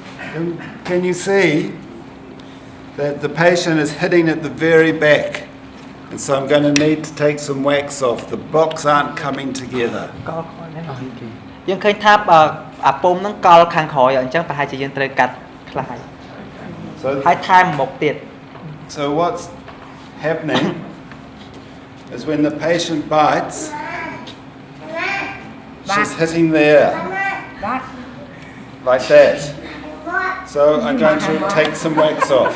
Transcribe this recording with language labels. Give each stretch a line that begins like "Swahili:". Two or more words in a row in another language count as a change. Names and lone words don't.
English: Can you see that the patient is hitting at the very back? And so I'm going to need to take some wax off. The blocks aren't coming together.
Khmer: យើងឃើញថាអាពុំហ្នឹងកលខាងក្រោយអញ្ចឹងប្រហែលជាយើងត្រូវកាត់ខ្លះហើយ ហើយថែមមុខទៀត
English: So what's happening is when the patient bites, she's hitting there, like that. So I'm going to take some wax off.